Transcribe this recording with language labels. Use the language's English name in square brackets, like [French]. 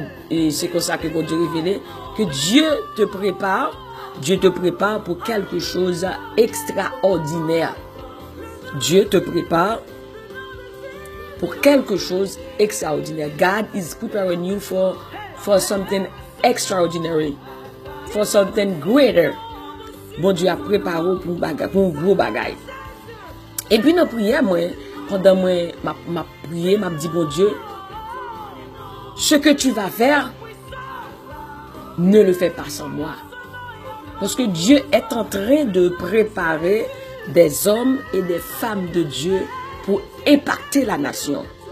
[French] Et c'est comme ça que Dieu m'a révélé que Dieu te prépare pour quelque chose d'extraordinaire. Dieu te prépare pour quelque chose d'extraordinaire. [English] God is preparing you for something extraordinary, for something greater. [French] Bon Dieu a préparé pour un gros bagage. Et puis dans la prière, pendant ma prière, m'a dit bon Dieu, ce que tu vas faire, ne le fais pas sans moi. Parce que Dieu est en train de préparer des hommes et des femmes de Dieu pour impacter la nation.